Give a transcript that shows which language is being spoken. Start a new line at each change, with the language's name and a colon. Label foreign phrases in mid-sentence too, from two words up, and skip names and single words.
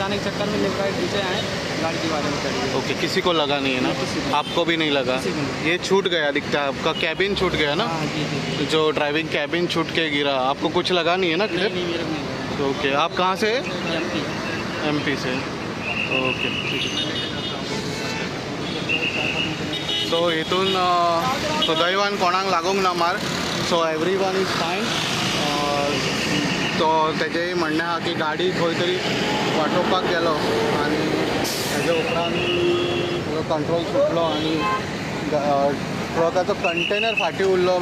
Hindi: बचाने के चक्कर में
English: left right
Hindi: पीछे आए, गाड़ी के बारे में चली. ओके. किसी को लगा नहीं है ना? किसी को. आपको भी नहीं लगा? किसी को नहीं. ये छूट गया दिखता है. आपका कैबिन छूट गया ना? हाँ जी जी. जो
English: driving cabin
Hindi: छूट के गिरा. आपको कुछ लगा नहीं है ना? नहीं नहीं मेरे को नहीं. ओके. आप कहाँ से? एमपी. एमपी से. ओके. ठीक है.
Konkani: सो हितून सुदैवान कोणाक लागूंक ना मार.
English: So every one is fine.
Konkani: तो तेजेंय म्हणणें आहा की गाडी खंय तरी वाटोवपाक गेलो आनी हेजे उपरांत कंट्रोल सुटलो आनी ट्रकाचो कंटेनर फाटीं उरलो.